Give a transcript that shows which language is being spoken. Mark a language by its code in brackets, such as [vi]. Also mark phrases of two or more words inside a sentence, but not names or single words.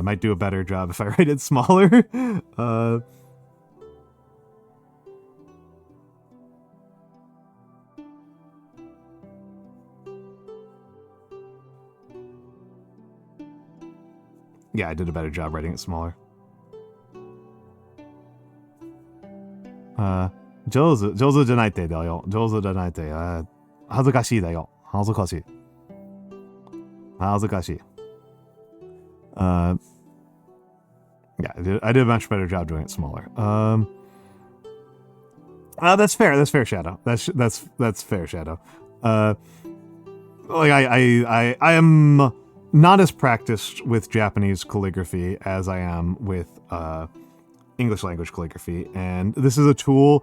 [en] I might do a better job if I write it smaller. Yeah, I did a better job writing it smaller. [ja] 上手じゃないてだよ. 上手じゃないて。恥ずかしいだよ。恥ずかしい. 恥ずかしい. [en] Yeah, I did a much better job doing it smaller. That's fair. That's fair, Shadow. That's fair, Shadow. Like I am not as practiced with Japanese calligraphy as I am with English language calligraphy, and this is a tool.